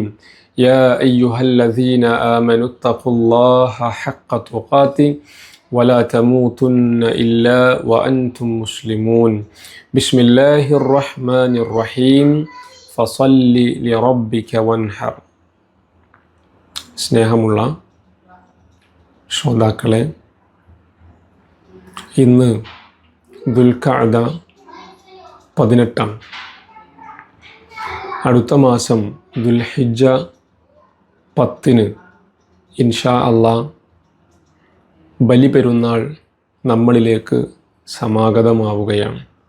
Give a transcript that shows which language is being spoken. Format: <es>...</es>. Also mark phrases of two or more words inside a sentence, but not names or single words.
<ar>يا أيها الذين آمنوا اتقوا الله حق تقاته ولا تموتن إلا وأنتم مسلمون. بسم الله الرحمن الرحيم. فصل لربك وانحر.</ar> <ml>സ്നേഹമുള്ള ശ്രോതാക്കളെ, ഇന്ന് ദുൽഖഅദ 18. അടുത്ത മാസം ദുൽഹിജ്ജ 10</ml> <ar>إن شاء الله</ar> <ml>ബലി പെരുന്നാൾ നമ്മളിലേക്ക് സമാഗതമാവുകയാണ്.</ml>